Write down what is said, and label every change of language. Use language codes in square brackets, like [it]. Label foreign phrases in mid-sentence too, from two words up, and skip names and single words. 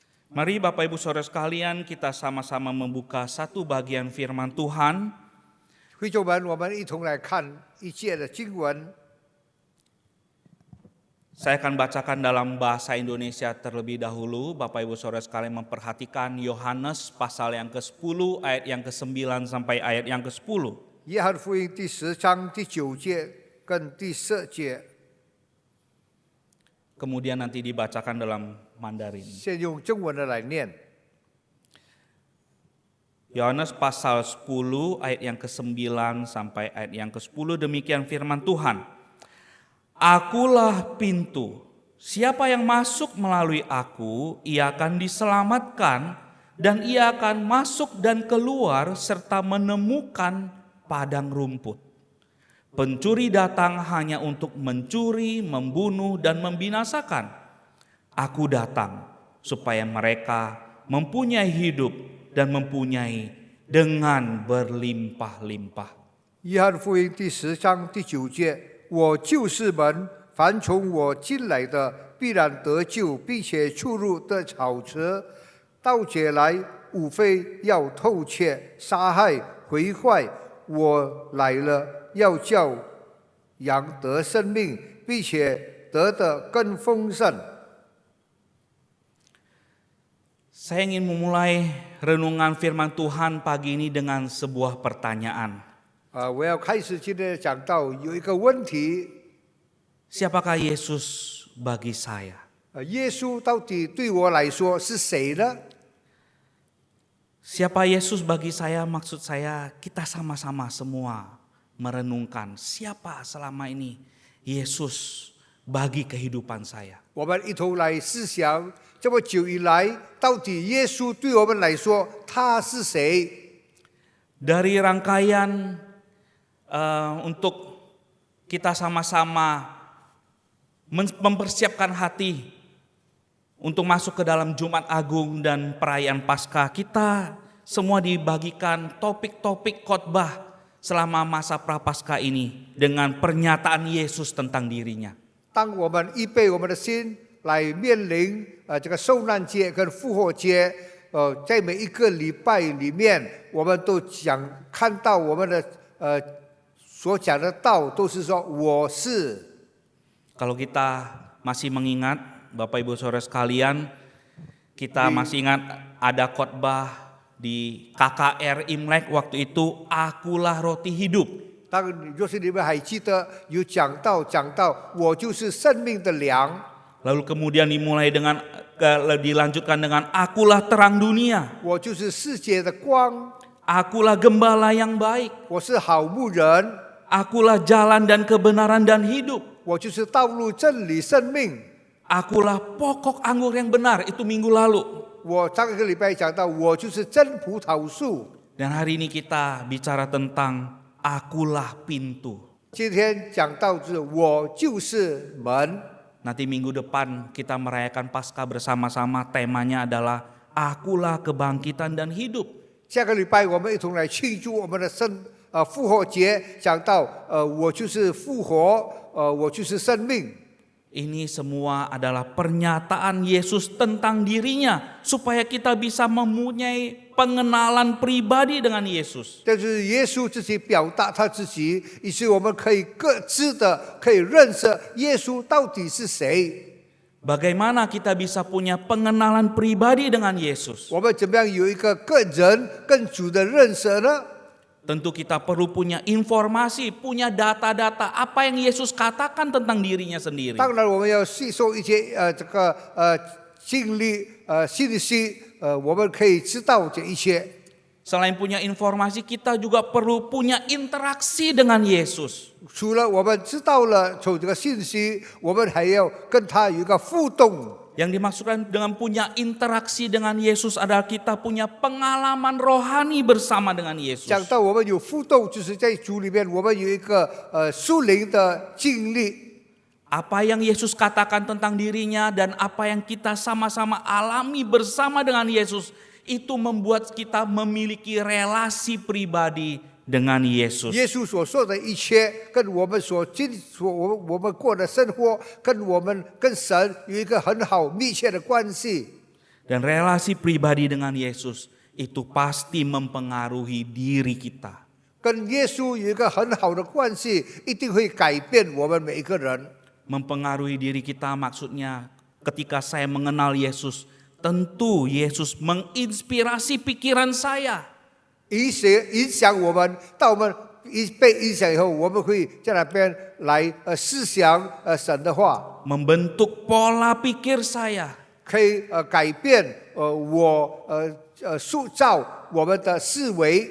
[id] Mari Bapak Ibu Saudara sekalian, kita sama-sama membuka satu bagian firman Tuhan. [zh] 会众们，我们一同来看一节的经文。 [id] Saya akan bacakan dalam bahasa Indonesia terlebih dahulu. Bapak Ibu Saudara sekalian memperhatikan Yohanes pasal yang ke-10 ayat yang ke-9 sampai ayat yang ke-10. [zh] 约翰福音第10章第9节跟第10节， [id] Kemudian nanti dibacakan dalam Mandarin. [zh] 先用中文的来念。 [id] Yohanes pasal 10 ayat yang ke-9 sampai ayat yang ke-10, demikian firman Tuhan. Akulah pintu, siapa yang masuk melalui aku, ia akan diselamatkan dan ia akan masuk dan keluar serta menemukan padang rumput. Pencuri datang hanya untuk mencuri, membunuh dan membinasakan. Aku datang supaya mereka mempunyai hidup dan mempunyai dengan berlimpah-limpah. [zh] 约翰福音第10章第9节：我就是门，凡从我进来的，必然得救，并且出入得好处。盗贼来，无非要偷窃、杀害、毁坏。我来了，要叫羊得生命，并且得的更丰盛。 [id] Saya ingin memulai renungan firman Tuhan pagi ini dengan sebuah pertanyaan. [zh] 我要开始今天的讲道，有一个问题： [id] Siapakah Yesus bagi saya? [zh] 耶稣到底对我来说是谁呢？ [id] Siapa Yesus bagi saya? Maksud saya kita sama-sama semua merenungkan siapa selama ini Yesus bagi kehidupan saya. [zh] 我们一同来思想，这么久以来，到底耶稣对我们来说他是谁？ [id] Dari rangkaian untuk kita sama-sama mempersiapkan hati untuk masuk ke dalam Jumat Agung dan perayaan Paskah, kita semua dibagikan topik-topik khotbah selama masa Prapaskah ini dengan pernyataan Yesus tentang dirinya. [zh] 当我们预备我们的心来面临这个受难节跟复活节，在每一个礼拜里面，我们都讲看到我们的所讲的道都是说我是。 [id] Kalau kita masih mengingat, Bapak Ibu Saudara sekalian, kita masih ingat ada khotbah di KKR Imlek waktu itu, akulah roti hidup. [zh] 若是你们还记得有讲到我就是生命的粮。 [id] Lalu kemudian dilanjutkan dengan akulah terang dunia. [zh] 我就是世界的光， [id] Akulah gembala yang baik. [zh] 我是好牧人， [id] Akulah jalan dan kebenaran dan hidup. [zh] 我就是道路、真理、生命。 [id] Akulah pokok anggur yang benar. Itu minggu lalu. [zh] 我上个礼拜讲到，我就是真葡萄树。 [id] Dan hari ini kita bicara tentang akulah pintu. [zh] 今天讲到是我就是门。 [id] Nanti minggu depan kita merayakan Paskah bersama-sama. Temanya adalah akulah kebangkitan dan hidup. [zh] 下个礼拜我们一同来庆祝我们的复活节，讲到我就是复活，我就是生命。 [id] Ini semua adalah pernyataan Yesus tentang dirinya supaya kita bisa mempunyai pengenalan pribadi dengan Yesus. [zh] 这就是耶稣自己表达他自己，以致我们可以各自的可以认识耶稣到底是谁。 [id] Bagaimana kita bisa punya pengenalan pribadi dengan Yesus? [zh] 我们怎么样有一个个人跟主的认识呢？ [id] Tentu kita perlu punya informasi, punya data-data apa yang Yesus katakan tentang dirinya sendiri. [zh] 当然，我们要吸收一些经历信息，我们可以知道这一些。 [id] Selain punya informasi, kita juga perlu punya interaksi dengan Yesus. [zh] 除了我们知道了从这个信息，我们还要跟他有一个互动。 [id] Yang dimaksudkan dengan punya interaksi dengan Yesus adalah kita punya pengalaman rohani bersama dengan Yesus. [zh] 讲到我们有互动，就是在主里面，我们有一个属灵的经历。 [id] Apa yang Yesus katakan tentang dirinya dan apa yang kita sama-sama alami bersama dengan Yesus, itu membuat kita memiliki relasi pribadi dengan Yesus. [zh] 耶稣所说的一切，跟我们我们过的生活，跟我们跟神有一个很好密切的关系。 [id] Dan relasi pribadi dengan Yesus itu pasti mempengaruhi diri kita. [zh] 跟耶稣有一个很好的关系，一定会改变我们每一个人。 [id] Mempengaruhi diri kita maksudnya ketika saya mengenal Yesus, tentu Yesus menginspirasi pikiran saya. [zh] 影响我们，到我们被影响以后，我们会在那边来思想神的话， [id] Membentuk pola pikir saya. [zh] 可以改变塑造我们的思维，